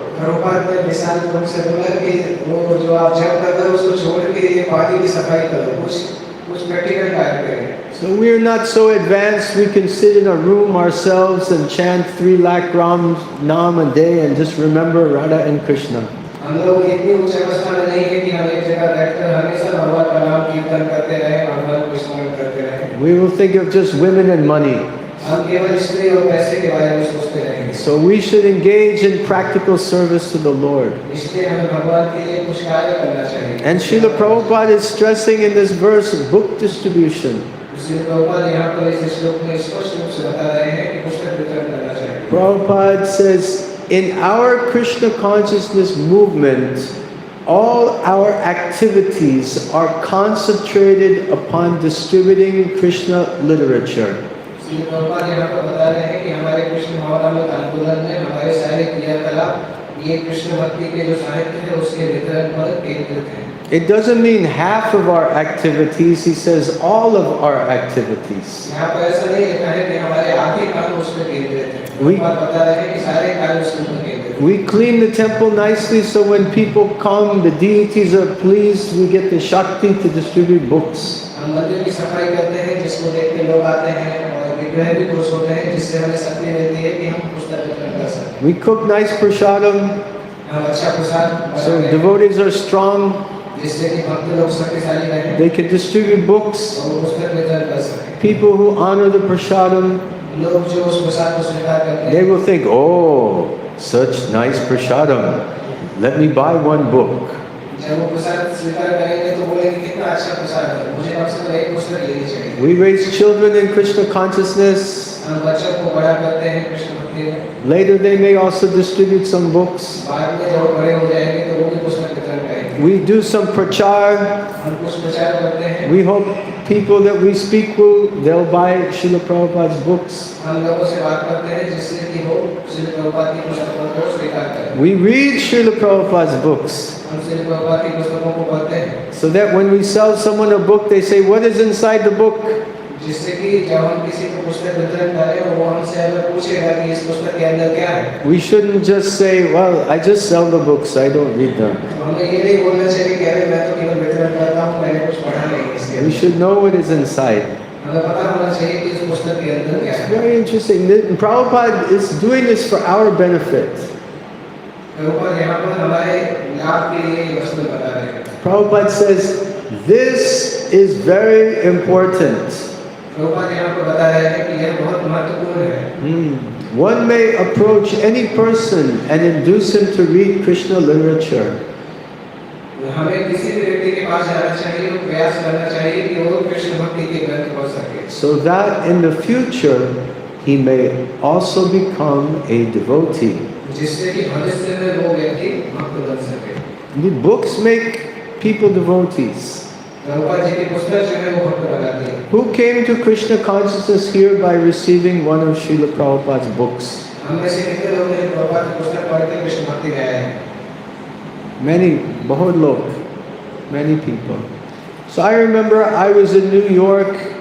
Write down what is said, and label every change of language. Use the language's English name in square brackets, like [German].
[Hindi] प्रभुपाद ने विशाल प्रभु से बोला कि वो जो आप जप कर रहे हो उसको छोड़ के ये पानी की सफाई करो, कुछ प्रैक्टिकल कार्य करें। [English] So we are not so advanced, we can sit in a room ourselves and chant 3 lakh Nam a day and just remember Radha and Krishna. [Hindi] हम लोग इतनी उच्च अवस्था में नहीं है कि हम एक जगह बैठकर हमेशा भगवान का नाम कीर्तन करते रहें, भगवान को स्मरण करते रहें। [English] We will think of just women and money. [Hindi] हम केवल स्त्री और पैसे के बारे में सोचते रहेंगे। [English] So we should engage in practical service to the Lord. [Hindi] इसलिए हमें भगवान के लिए कुछ कार्य करना चाहिए। [English] And Srila Prabhupada is stressing in this verse book distribution. [Hindi] Shri Prabhupada यहाँ पर इस श्लोक में स्पष्ट रूप से बता रहे हैं कि पुस्तक वितरण करना चाहिए। [English] Prabhupada says, in our Krishna consciousness movement, all our activities are concentrated upon distributing Krishna literature. [Hindi] Shri Prabhupada यहाँ पर बता रहे हैं कि हमारे कृष्ण भावनामक आंदोलन में हमारे सारे क्रियाकलाप ये कृष्ण भक्ति के जो साहित्य है उसके वितरण पर केंद्रित हैं। [English] It doesn't mean half of our activities, he says all of our activities. [Hindi] यहाँ पर ऐसा नहीं लिखा है कि हमारे आधे काम उस पर केंद्रित हैं। [English] We- [Hindi] प्रभुपाद बता रहे हैं कि सारे कार्य उस पर केंद्रित हैं। [English] We clean the temple nicely so when people come, the deities are pleased, we get the Shakti to distribute books. [Hindi] हम मंदिर की सफाई करते हैं जिसको देख के लोग आते हैं और विग्रह भी खुश होते हैं जिससे हमें शक्ति मिलती है कि हम पुस्तक वितरण कर सकते [English] We cook nice prasadam, [Hindi] हैं। हम अच्छा प्रसाद [English] so [Hindi] बनाते हैं [English] devotees are strong, [Hindi] जिससे कि भक्त लोग शक्तिशाली रहें [English] they can distribute books. [Hindi] और वो पुस्तक वितरण कर सकें। [English] People who honor the prasadam, [Hindi] लोग जो उस प्रसाद को स्वीकार करते [English] they [Hindi] हैं [English] will think, oh, such nice prasadam, let me buy one book. [Hindi] जब वो प्रसाद स्वीकार करेंगे तो बोलेंगे कितना अच्छा प्रसाद है, मुझे आपसे तो एक पुस्तक लेनी चाहिए। [English] We raise children in Krishna consciousness. [Hindi] हम बच्चों को बड़ा करते हैं कृष्ण भक्ति में। [English] Later they may also distribute some books. [Hindi] बाद में जब बड़े हो जाएंगे तो वो भी पुस्तक वितरण करेंगे। [English] We do some prachar. [Hindi] हम कुछ प्रचार करते हैं। [English] We hope people that we speak with, they'll buy Srila Prabhupada's books. [Hindi] हम लोगों से बात करते हैं जिससे कि वो श्री प्रभुपाद की पुस्तकों को स्वीकार करें। [English] We read Srila Prabhupada's books. [Hindi] हम श्री प्रभुपाद की पुस्तकों को पढ़ते हैं। [English] So that when we sell someone a book, they say, what is inside the book? [Hindi] जिससे कि जब हम किसी को पुस्तक वितरण करें वो हमसे अगर पूछेगा कि इस पुस्तक के अंदर क्या है, [English] we shouldn't just say, well, I just sell the books, I don't read them. [Hindi] तो हमें ये नहीं बोलना चाहिए कि अरे मैं तो केवल वितरण करता हूँ, मैंने कुछ पढ़ा नहीं इसके [English] We [Hindi] अंदर। [English] should know what is inside. [Hindi] हमें पता होना चाहिए कि इस पुस्तक के अंदर क्या [English] It's [Hindi] है। [English] very interesting. Prabhupada is doing this for our benefit. [Hindi] Prabhupada यहाँ पर हमारे लाभ के लिए ये वस्तु बता रहे हैं। [English] Prabhupada says, this is very important. [Hindi] Prabhupada यहाँ पर बता रहे हैं कि यह बहुत महत्वपूर्ण है। [English] One may approach any person and induce him to read Krishna literature. [Hindi] हमें किसी भी व्यक्ति के पास जाना चाहिए और प्रयास करना चाहिए कि वो कृष्ण भक्ति के ग्रंथ पढ़ सके, [English] so that in the future he may also become a devotee. [Hindi] जिससे कि भविष्य में वो व्यक्ति भक्त बन सके। [English] The books make people devotees. [Hindi] Prabhupada ji की पुस्तक जो है वो भक्त बनाती है। [English] Who came to Krishna consciousness here by receiving one of Srila Prabhupada's books? [Hindi] हम में से कितने लोग हैं प्रभुपाद की पुस्तक पढ़ के कृष्ण भक्ति में आए हैं? [English] Many, [Hindi] बहुत लोग, [English] many people. So I remember I was in New York.